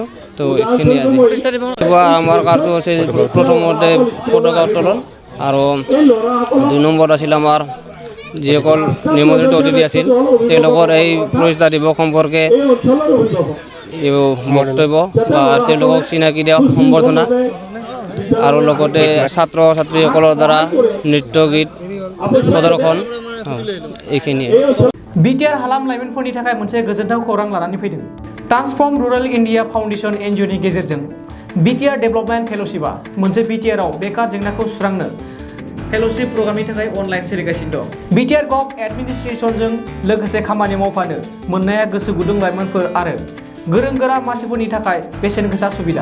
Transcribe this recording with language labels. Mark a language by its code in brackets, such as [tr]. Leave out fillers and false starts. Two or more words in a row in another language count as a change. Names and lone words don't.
[as] তো এইখিনি আজি আমাৰ কাৰ্য হৈছে প্ৰথমতে পতাকা উত্তোলন আৰু 2 নম্বৰত আছিল আমাৰ যিসকল নিমন্ত্ৰিত অতিথি আছিল তেওঁলোকৰ এই প্ৰতিষ্ঠা দিৱস সম্পৰ্কে বক্তব্য বা তেওঁলোকক চিনাকি দিয়া সম্বৰ্ধনা আৰু লগতে ছাত্ৰ ছাত্ৰীসকলৰ দ্বাৰা নৃত্য গীত প্ৰদৰ্শন, এইখিনিয়ে। [brx] बिटिआर हालाम लाइमोनफोरनि थाखाय मोनसे गोजोनथाव खौरां लानानै फैदों। ट्रान्सफर्म रुरेल इन्डिया फाउन्डेशन एनजिअनि गेजेरजों बिटिआर डेभेलपमेन्ट फेल'शिपआ मोनसे बिटिआरआव बेकार जेंनाखौ सुस्रांनो फेल'शिप प्रग्रामनि थाखाय अनलाइन सोलिगासिनो दं। बिटिआर गभ एडमिनिस्ट्रेसनजों लोगोसे खामानि मावफानो मोननाया गोसो गुदुं लाइमोनफोर आरो गोरों गोरा मानसिफोरनि थाखाय बेसेन गोसा सुबिदा।